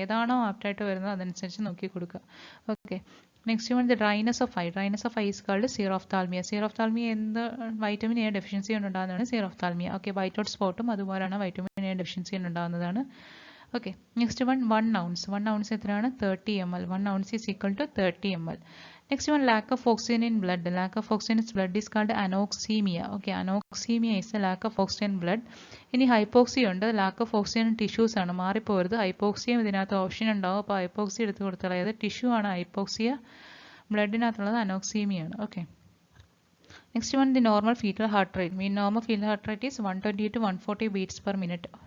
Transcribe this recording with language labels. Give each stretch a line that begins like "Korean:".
Malayalam: ഏതാണോ ആപ്റ്റായിട്ട് വരുന്നത് അതനുസരിച്ച് നോക്കി കൊടുക്കുക. Okay,
English: Next one the dryness of eye. Dryness of eye is called xerophthalmia.
Malayalam: Xerophthalmia എന്ത് vitamin A deficiency കൊണ്ടുണ്ടാകുന്നതാണ് xerophthalmia. Okay, white out സ്പോട്ടും അതുപോലെയാണ് vitamin A deficiency കൊണ്ടുണ്ടാകുന്നതാണ്.
English: Okay, next one 1 ounce. 1 ounce
Malayalam: എത്രയാണ്?
English: 30 ml. 1 ounce is equal to 30 ml. Next one, lack of oxygen in blood. Lack of oxygen in blood is called anoxemia. Okay, anoxemia is a lack of oxygen in blood.
Malayalam: ഇനി hypoxia ഉണ്ട്. Lack of oxygen tissues ആണ്, മാറിപ്പോരുത്. ഹൈപ്പോക്സിയും ഇതിനകത്ത് option ഉണ്ടാവും. അപ്പോൾ hypoxia എടുത്ത് കൊടുത്താൽ അതായത് tissue ആണ് ഹൈപ്പോക്സിയ, ബ്ലഡിനകത്തുള്ളത് അനോക്സീമിയ ആണ്.
English: Okay, next one the normal fetal heart rate. Mean normal fetal heart rate is 120 to 140 beats per minute.